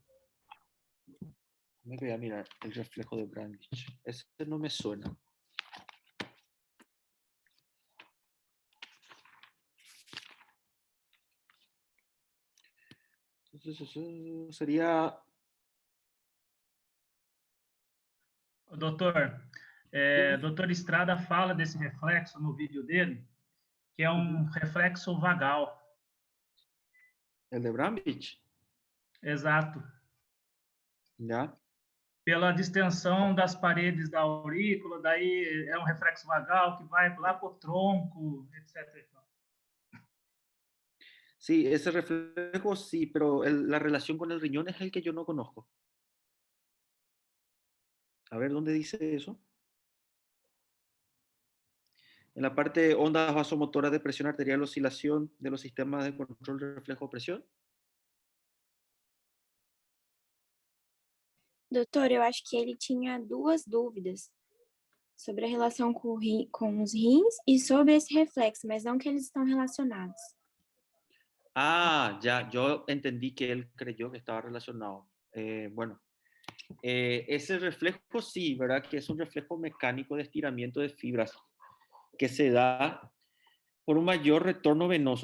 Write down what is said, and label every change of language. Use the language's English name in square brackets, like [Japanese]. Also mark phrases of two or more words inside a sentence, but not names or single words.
[Spanish] Me voy a mirar el reflejo de Brandich. Ese no me suena. Entonces, eso sería... [Portuguese] Doutor, doutor Estrada fala desse reflexo no vídeo dele, que é um reflexo vagal. [Spanish] El de Brandich. [Portuguese] Exato. [Spanish] ¿Ya? [Portuguese] Pela distensão das paredes da aurícula, daí é um reflexo vagal que vai lá para o tronco, etc. [Spanish] Sí, ese reflejo sí, pero la relación con el riñón es el que yo no conozco. A ver, ¿dónde dice eso? En la parte de ondas vasomotoras de presión arterial, oscilación de los sistemas de control de reflejo presión. [Portuguese] Doutor, eu acho que ele tinha duas dúvidas sobre a relação com os rins e sobre esse reflexo, mas não que eles estão relacionados. [Spanish] Ah, ya, yo entendí que él creyó que estaba relacionado. Bueno, ese reflejo sí, ¿verdad? Que es un reflejo mecánico de estiramiento de fibras que se da por un mayor retorno venoso.